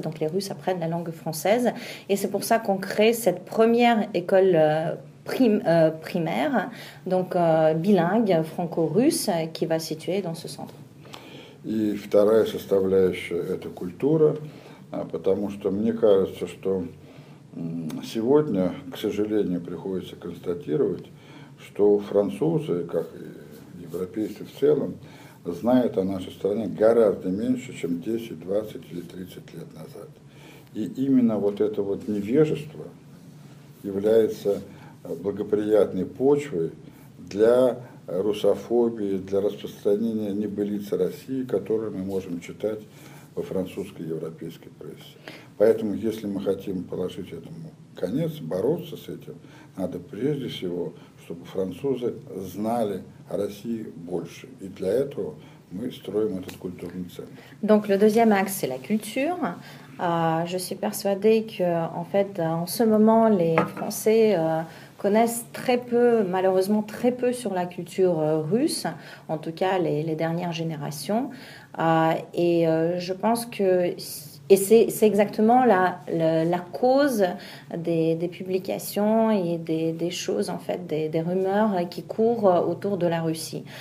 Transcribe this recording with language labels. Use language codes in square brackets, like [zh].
[fr] Donc, les Russes apprennent la langue française. Et c'est pour ça qu'on crée cette première école primaire, donc bilingue, franco-russe, qui va se situer dans ce centre. [ru] И вторая составляющая – это культура, потому что мне кажется, что сегодня, к сожалению, приходится констатировать, что французы, как и европейцы в целом, знают о нашей стране гораздо меньше, чем 10, 20 или 30 лет назад. И именно вот это вот невежество является благоприятной почвой для русофобии, для распространения небылицы России, которые мы можем читать во французской и европейской прессе. Поэтому, если мы хотим положить этому конец, бороться с этим, надо прежде всего, чтобы французы знали о России больше. И для этого мы строим этот культурный центр. [fr] Donc le deuxième axe, c'est la culture. Je suis persuadée que, en fait, en ce moment, les Français connaissent très peu, malheureusement très peu sur la culture russe, en tout cas les dernières générations. Je pense que c'est exactement la cause des publications et des choses, en fait, des rumeurs qui courent autour de la Russie.